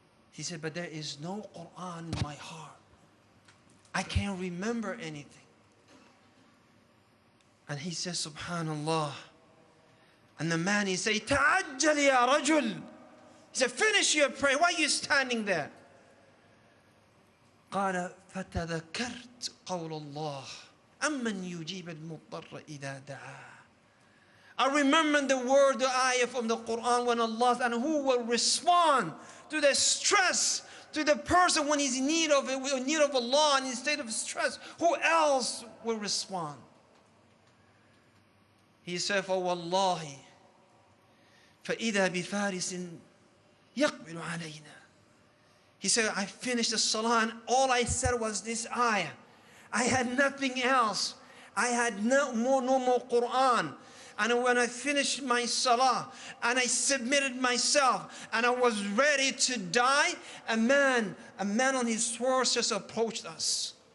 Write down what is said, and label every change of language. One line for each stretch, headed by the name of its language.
English: He said, but there is no Quran in my heart. I can't remember anything. And he says, Subhanallah. And the man, he said,
Arabic: Ta'ajjal ya rajul.
English: He said, finish your prayer. Why are you standing there?
Arabic: قال فتذكرت قول الله أمن يجيب المضطر إذا دعاه.
English: I remember the word, the ayah from the Quran when Allah, and who will respond to the stress, to the person when he's in need of Allah and in a state of stress. Who else will respond? He said,
Arabic: فَوَاللَّهِ فَإِذَا بِفَارِسٍ يَقْبِلُ عَلَيْنَا.
English: He said, I finished the salah and all I said was this ayah. I had nothing else. I had no more Quran. And when I finished my salah and I submitted myself and I was ready to die, a man on his horse just approached us.